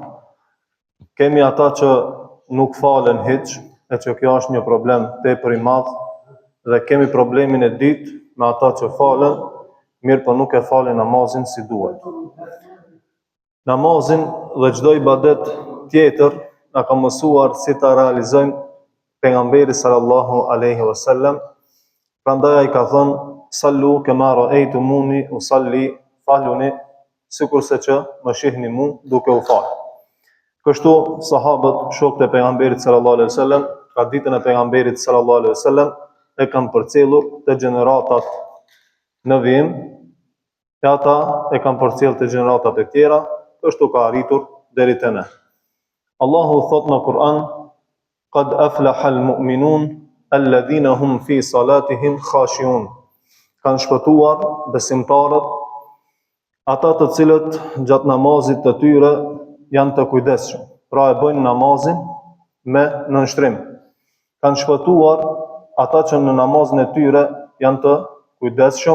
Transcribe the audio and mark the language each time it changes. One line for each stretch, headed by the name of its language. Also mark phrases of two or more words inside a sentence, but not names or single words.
Albanian: Kemi ata që nuk falen hiç, e që kjo është një problem tepër i madh, dhe kemi problemin e dytë me ata që falen, mirë po nuk e falen namazin si duhet. Namazin dhe çdo ibadet tjetër na ka mësuar si ta realizojmë pejgamberi
Arabic: صلى الله عليه وسلم.
Albanian: Prandaj ai ka thënë:
Arabic: "صلوا كما رأيتموني أصلي",
Albanian: faluni sikurse që më shihni mua duke u falë. Kështu sahabët, shokët e pejgamberit
Arabic: صلى الله عليه وسلم,
Albanian: ka ditën e pejgamberit
Arabic: صلى الله عليه وسلم
Albanian: e kanë përcjellur te gjeneratat në vim, e ata e kanë përcjellur te gjeneratat e tjera, kështu ka arritur deri te ne. Allahu thot në Kur'an:
Arabic: "قد أفلح المؤمنون الذين هم في صلاتهم خاشعون."
Albanian: Kanë shpëtuar besimtarët, ata të cilët gjatë namazit të tyre janë të kujdesshëm, pra e bëjnë namazin me nënshtrim. Kanë shpëtuar ata që në namazin e tyre janë të kujdesshëm.